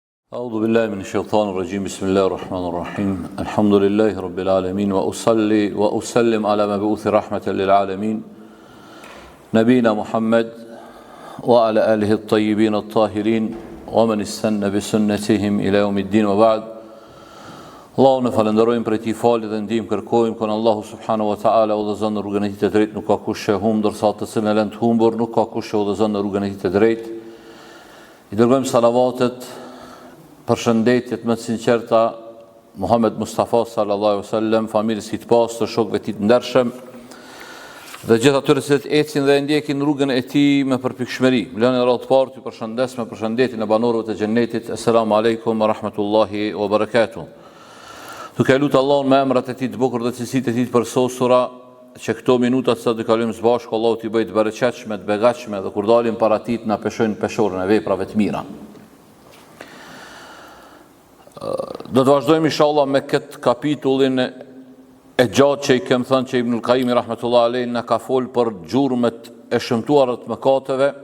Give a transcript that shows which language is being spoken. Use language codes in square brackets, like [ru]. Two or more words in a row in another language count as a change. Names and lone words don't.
[ar] أعوذ بالله من الشيطان الرجيم بسم الله الرحمن الرحيم الحمد لله رب العالمين وأصلي وأسلم على مبعوث رحمة للعالمين نبينا محمد وعلى آله الطيبين الطاهرين ومن استنى بسنتهم إلى يوم الدين وبعد [sq] Allahu në falenderojmë për ti falë dhe ndihmë kërkojmë kon Allahu [ar] سبحانه وتعالى [sq] udhëzon në rrugën e tij të drejtë, nuk ka kush e humbur, ndërsa të cilën e lën të humbur, nuk ka kush e udhëzon në rrugën e tij të drejtë. I dërgojmë salavatet, përshëndetjet më të sinqerta Muhammed Mustafa [ar] صلى الله عليه وسلم, [sq] familjes së tij të pastër, shokëve të tij të ndershëm dhe gjithë atyre që ecin dhe ndjekin rrugën e tij me përpikshmëri. Lënë radhë të parë, ju përshëndes me përshëndetjen e banorëve të xhennetit. [ar] السلام عليكم ورحمة الله وبركاته. [sq] Duke lutë Allahun me emrat e tij të bukur dhe cilësitë e tij të përsosura, që këto minuta që do kalojmë së bashku, Allahu t'i bëjë të bereqetshme, të begatshme dhe kur dalim para tij na peshojnë peshorën e veprave të mira. Do të vazhdojmë inshallah me këtë kapitullin e gjatë që i kem thënë që Ibnul Qayyim [ar] رحمة الله عليه [sq] na ka fol për gjurmët e shëmtuara të mëkateve.